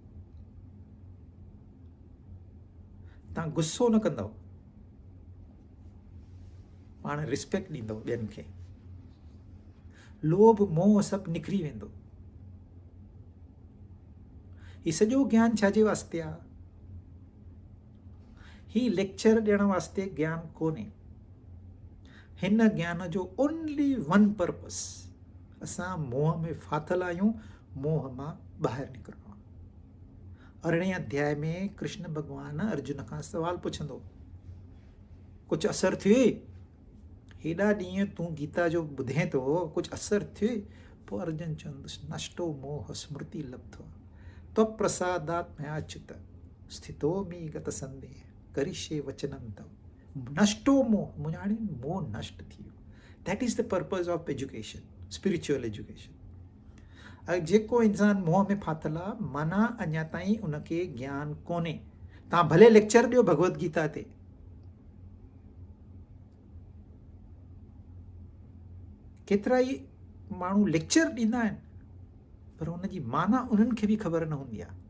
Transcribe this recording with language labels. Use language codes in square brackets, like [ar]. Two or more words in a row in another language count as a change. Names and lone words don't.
[sd] तव्हां गुस्सो न कंदव, पाण रिस्पेक्ट ॾींदव ॿियनि खे। लोभ मोह सभु निकिरी वेंदो। ही सॼो ज्ञान छाजे वास्ते आहे? ही लेक्चर ॾियण वास्ते ज्ञान कोन्हे। हिन ज्ञान जो [en] only one purpose, [sd] असां मोह में फाथल आहियूं, मोह मां ॿाहिरि निकिरणो आहे। 18 अध्याय में कृष्ण भॻवान अर्जुन खां सवाल पुछंदो, कुझु असरु थिए? हेॾा ॾींहं तूं गीता जो ॿुधे थो, कुझु असरु थिए? पोइ अर्जुन चवंदुसि, [sa] नष्टो मोह स्मृति लब्ध्वा त्वप्रसादात् मयाच्युत स्थितो मी गत संदेह करिष्ये वचनं तव। नष्टो मोह, [sd] मुंहिंजा हाणे मोह नष्ट थी वियो। [en] That is the purpose of education, spiritual education. [sd] अगरि जेको इंसानु मोह में फाथल आहे, माना अञा ताईं उनखे ज्ञान कोन्हे। तव्हां भले लेक्चर ॾियो भगवत गीता ते, केतिरा ई माण्हू लेक्चर ॾींदा आहिनि, पर उनजी माना उन्हनि खे बि ख़बर न हूंदी आहे।